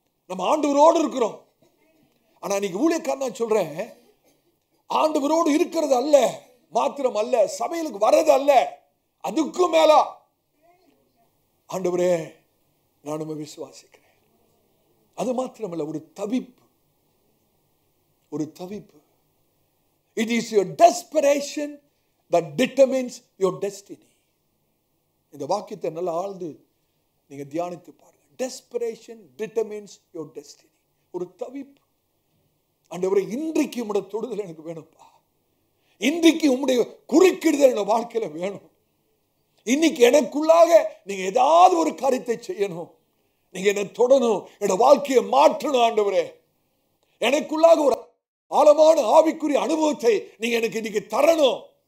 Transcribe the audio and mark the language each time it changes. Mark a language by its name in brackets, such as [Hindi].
[Tamil] நம்ம ஆண்டவரோடு இருக்கிறோம். ஆனா இன்னைக்கு ஊழியக்காரன் நான் சொல்றேன், ஆண்டவரோடு இருக்கிறது அல்ல மாத்திரம் அல்ல, சபையிலுக்கு வர்றது அல்ல, அதுக்கும் மேல ஆண்டவரே நானும் விசுவாசிக்கிறேன். அது மாத்திரமல்ல, ஒரு தவிப்பு, ஒரு தவிப்பு. [English] It is your desperation that determines your destiny. [Tamil] இந்த வாக்கியத்தை நல்லா ஆழ்ந்து நீங்க தியானித்து பாருங்க. [English] Desperation determines your destiny. [Tamil] ஒரு தவிப்பு. ஆண்டவரே இன்றைக்கு உம்முடைய தொடுதல் எனக்கு வேணும்ப்பா, இன்றைக்கு உம்முடைய குறுக்கிடுதல் என் வாழ்க்கையில வேணும், இன்னைக்கு எனக்குள்ளாக நீங்க ஏதாவது ஒரு காரியத்தை செய்யணும், நீங்க என்னை தொடணும், என் வாழ்க்கையை மாற்றணும் ஆண்டவரே, எனக்குள்ளாக ஒரு ஆழமான ஆவிக்குரிய அனுபவத்தை நீங்க எனக்கு இன்னைக்கு தரணும்.